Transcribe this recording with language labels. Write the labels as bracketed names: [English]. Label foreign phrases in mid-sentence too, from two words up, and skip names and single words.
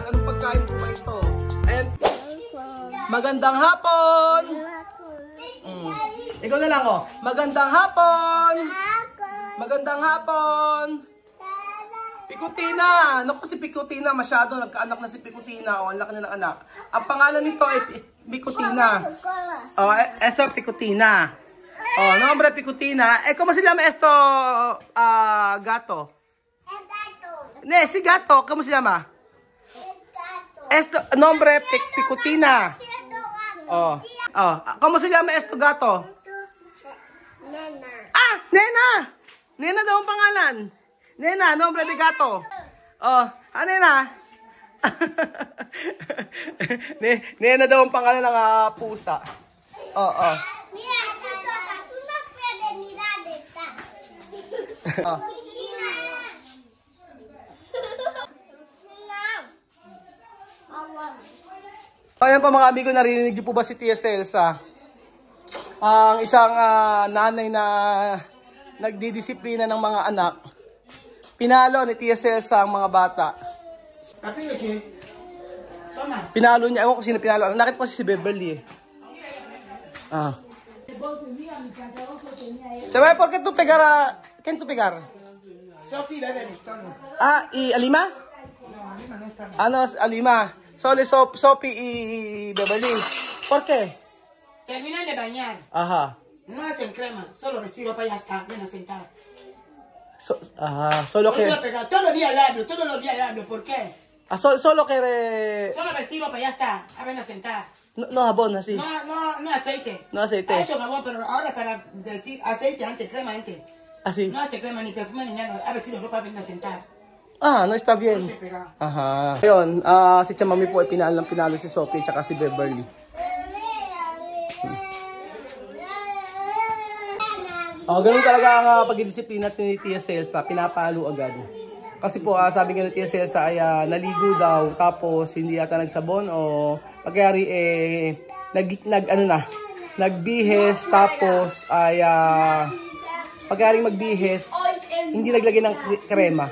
[Filipino] Anong pagkain po ba ito? Ayan. Magandang hapon! Ikaw na lang, oh. Magandang hapon! Magandang hapon! Pikutina! Naku, si Pikutina, masyado nagkaanak na si Pikutina. Oh, ang laki na ng anak. Ang pangalan nito ay Pikutina. [Spanish] Oh, eso Pikutina. Oh, nombre Pikutina. ¿Cómo se llama esto, gato? Ne, si gato, ¿cómo se llama? Esto, nombre Pikutina. Oh, oh, ¿cómo se llama esto, gato? [Filipino] Nena. Ah, Nena! Nena daw ang pangalan. [Spanish] Nena, nombre de gato. [Filipino] Oh, Nena. Nena daw ang pangalan ng pusa. Oh, oh. Oh. Ayan po mga amigo, narinig niyo po ba si Tia Celsa? Ang isang nanay na nagdidisiplina ng mga anak. Pinalo ni Tia Celsa ang mga bata. Pinalo niya. Ewan ko sino pinalo. Nakita ko si Beverly eh. Ah. Sabay, [Spanish] ¿por qué tú pegar? ¿Quién tú pegar? Sophie Beverly. Ah, ¿y Alima? No, Alima no está. Ah, no, Alima. Solo Sophie y Beverly. ¿Por qué? Terminan de bañar. Ajá. No hacen crema, solo vestir ropa y ya está, ven a sentar. Ajá, solo que... Todos los días le hablo, ¿por qué? Ah, solo que... Solo vestir ropa y ya está, ven a sentar. No jabón, así. No aceite. No aceite. Ha hecho jabón, pero ahora para vestir aceite antes, crema antes. Así. No hace crema ni perfume ni nada, ha vestido ropa, ven a sentar. Ah, no está bien. Aha. [Filipino] Ayun, si Chamami po ay pinalo si Sophie at si Beverly. Oh, ganun talaga ang pagdidisiplina ni Tia Celsa, pinapalo agad. Kasi po, sabi nga ni Tia Celsa ay naligo daw, tapos hindi yata nagsabon o pagkayari nagbihes, tapos ay pagkayari magbihes, hindi naglagay ng krema.